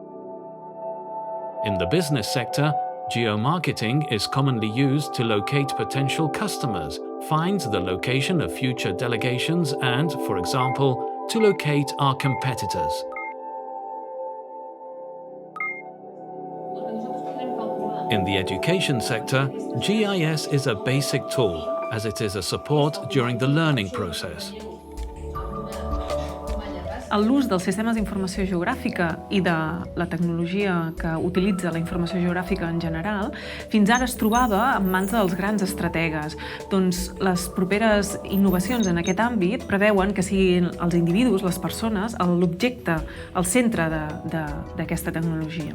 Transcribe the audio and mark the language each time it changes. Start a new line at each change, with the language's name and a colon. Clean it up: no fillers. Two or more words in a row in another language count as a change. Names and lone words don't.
English: In the business sector, geomarketing is commonly used to locate potential customers, find the location of future delegations and, for example, to locate our competitors. In the education sector, GIS is a basic tool, as it is a support during the learning process.
Catalan: L'ús dels sistemes d'informació geogràfica i de la tecnologia que utilitza la informació geogràfica en general, fins ara es trobava en mans dels grans estrategues. Doncs les properes innovacions en aquest àmbit preveuen que siguin els individus, les persones, l'objecte, el centre d'aquesta tecnologia.